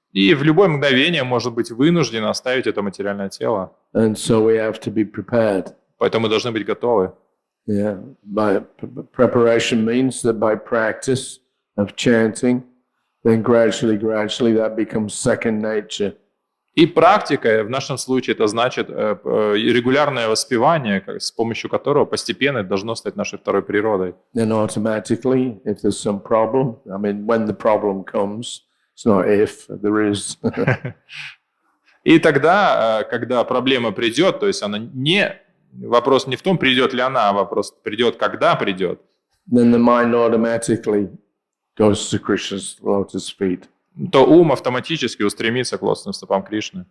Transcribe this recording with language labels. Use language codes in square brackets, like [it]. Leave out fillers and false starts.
[ru] И в любое мгновение может быть вынужден оставить это материальное тело. [en] And so we have to be prepared. [ru] Поэтому мы должны быть готовы. [en] Yeah, by preparation means that by practice of chanting, then gradually that becomes second nature. [ru] И практика в нашем случае это значит регулярное воспевание, с помощью которого постепенно это должно стать нашей второй природой. [en] Then automatically, if there's some problem, I mean, when the problem comes, it's not if, there is. [ru] И тогда, когда проблема придет, то есть она вопрос не в том, придет ли она, а вопрос придет, когда придет. [en] Then the mind automatically goes to Krishna's lotus feet. [ru] То ум автоматически устремится к лотосным стопам Кришны.